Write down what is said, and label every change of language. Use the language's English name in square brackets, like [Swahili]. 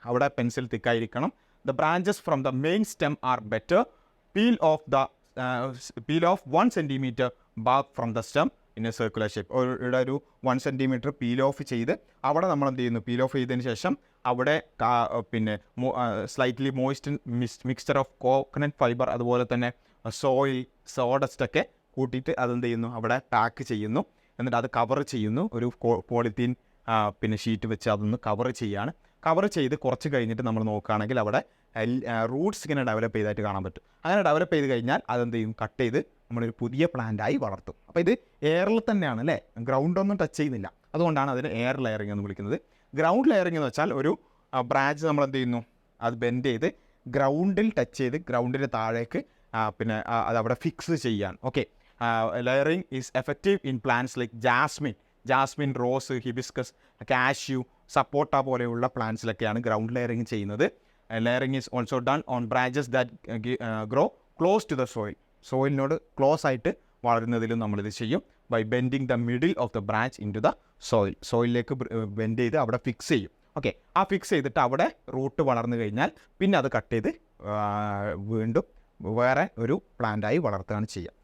[Malayalam] അവിടെ പെൻസിൽ തിക്ക് ആയിരിക്കണം. [English] The branches from the main stem are better. Peel off 1 centimeter bark from the stem in a circular shape. [Malayalam] ഇവിടെ ഒരു 1 centimeter peel off ചെയ്ത് അവിടെ നമ്മൾ എന്ത് ചെയ്യുന്നു? പീൽ ഓഫ് ചെയ്തതിന് ശേഷം അവിടെ പിന്നെ [English] slightly moist mixture of coconut fibre, [Malayalam] അതുപോലെ തന്നെ സോയിൽ, സോഡസ്റ്റൊക്കെ കൂട്ടിയിട്ട് അതെന്ത് ചെയ്യുന്നു? അവിടെ പാക്ക് ചെയ്യുന്നു. എന്നിട്ട് അത് കവർ ചെയ്യുന്നു. ഒരു പോളിത്തീൻ പിന്നെ ഷീറ്റ് വെച്ച് അതൊന്ന് കവർ ചെയ്യാണ്. കവർ ചെയ്ത് കുറച്ച് കഴിഞ്ഞിട്ട് നമ്മൾ നോക്കുകയാണെങ്കിൽ അവിടെ റൂട്ട്സ് ഇങ്ങനെ ഡെവലപ്പ് ചെയ്തായിട്ട് കാണാൻ പറ്റും. അങ്ങനെ ഡെവലപ്പ് ചെയ്ത് കഴിഞ്ഞാൽ അതെന്ത് ചെയ്യും? കട്ട് ചെയ്ത് നമ്മളൊരു പുതിയ പ്ലാന്റായി വളർത്തും. അപ്പോൾ ഇത് എയറിൽ തന്നെയാണ് അല്ലേ, ഗ്രൗണ്ടൊന്നും ടച്ച് ചെയ്യുന്നില്ല. അതുകൊണ്ടാണ് അതിന് എയർ ലെയറിംഗ് എന്ന് വിളിക്കുന്നത്. ഗ്രൗണ്ട് ലെയറിംഗ് എന്ന് വെച്ചാൽ ഒരു ബ്രാഞ്ച് നമ്മൾ എന്ത് ചെയ്യുന്നു? അത് ബെൻഡ് ചെയ്ത് ഗ്രൗണ്ടിൽ ടച്ച് ചെയ്ത് ഗ്രൗണ്ടിൻ്റെ താഴേക്ക് പിന്നെ അതവിടെ ഫിക്സ് ചെയ്യാൻ. [English] okay, layering is effective in plants like jasmine, rose, hibiscus, cashew, sapota [Malayalam] പോലെയുള്ള പ്ലാന്റ്സിലൊക്കെയാണ് ഗ്രൗണ്ട് ലെയറിംഗ് ചെയ്യുന്നത്. [English] Layering is also done on branches that grow close to the soil. [Malayalam] സോയിലിനോട് close ആയിട്ട് വളരുന്നതിലും നമ്മളിത് ചെയ്യും. [English] by bending the middle of the branch into the [Malayalam] സോയിലിലേക്ക് bend ചെയ്ത് അവിടെ fix ചെയ്യും. Okay, ആ fix ചെയ്തിട്ട് അവിടെ റൂട്ട് വളർന്നു കഴിഞ്ഞാൽ പിന്നെ അത് കട്ട് ചെയ്ത് വീണ്ടും വേറെ ഒരു പ്ലാന്റായി വളർത്തുകയാണ് ചെയ്യുക.